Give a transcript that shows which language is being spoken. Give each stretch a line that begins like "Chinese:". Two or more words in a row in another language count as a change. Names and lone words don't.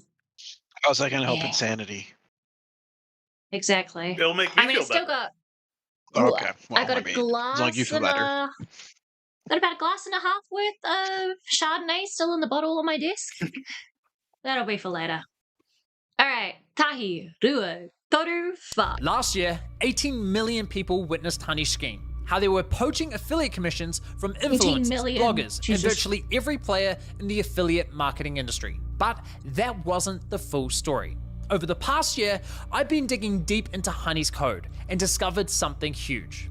English: How's that gonna help insanity? Exactly. It'll make me feel I still better. got. Okay. Well, I got a glass as long as you feel better. Got about a glass and a half worth of Chardonnay still in the bottle on my desk. That'll be for later. All right,
Māori: tahi, rua, toru, fa.
English: Last year, 18 million people witnessed Honey's scheme. How they were poaching affiliate commissions from influencers, bloggers, and virtually every player in the affiliate marketing industry. But that wasn't the full story. Over the past year, I've been digging deep into Honey's code and discovered something huge.